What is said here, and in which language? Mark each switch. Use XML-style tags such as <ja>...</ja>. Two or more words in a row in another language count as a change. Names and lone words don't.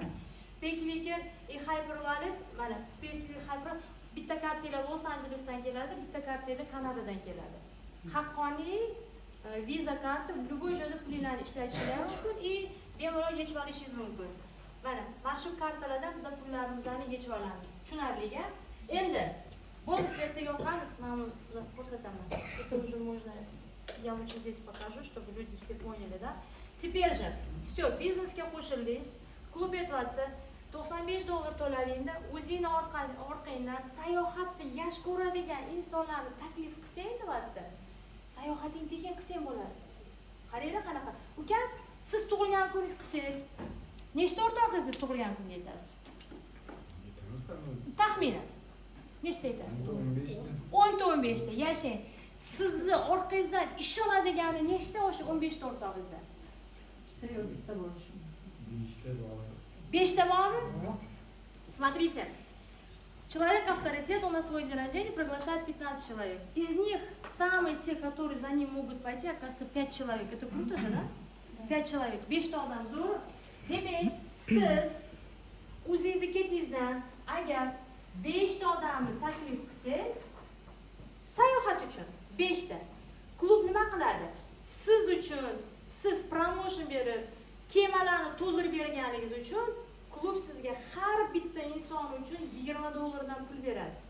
<uz>Pickwicker и Hyperwallet, mana Pickwicker Hyper bitta kartalar Los Angelesdan keladi, bitta kartalar Kanadadan keladi. Haqqoniy Visa karta любой joyda pulinglarni ishlatishingiz mumkin и bemalol yechib olishingiz mumkin. Mana shu kartalardan biz pullarimizni yechib olamiz. Tushunarli-a? Endi bo'ldi svetda yoqamiz, men ko'rsataman.</uz> <ru>Это уже можно, я лучше здесь покажу, чтобы люди все поняли, да? Теперь же, все,</ru> <uz>biznesga qo'shildingiz. Klub aytibdi, $95 to'ladingda, o'zingni orqangdan sayohatni yaxshi ko'radigan insonlarni taklif qilsang, deyapti. Sayohating tekin qilsang bo'ladi. Qaranglar qanaqa. Ukam, siz tug'ilgan kuningiz qilsangiz, nechta o'rtog'ingizni tug'ilgan kunga aytasiz? Taxminan. Nechta aytasiz? 10 ta, 15 ta. Yashang. Sizni orqangizdan ishonadigani nechta o'sha 15 ta o'rtog'ingizdan? Ikkita yo'q, bitta bo'lishi. 5 ta bormi?</uz> <ru>Смотрите. Человек авторитет, у нас свой день рождения, приглашает 15 человек. Из них самые те, которые за ним могут пойти, оказывается 5 человек. Это круто же, да? 5 человек. 5</ru> <uz>ta odam zo'r. Demak, siz o'zingizni ketingizdan agar 5 ta odamni taklif qilsangiz, sayohat uchun 5 ta. Klub nima qiladi? Siz uchun siz promotion berib, kemalarni to'ldirib berganingiz uchun klub sizga har bitta inson uchun $20 dan pul beradi.</uz>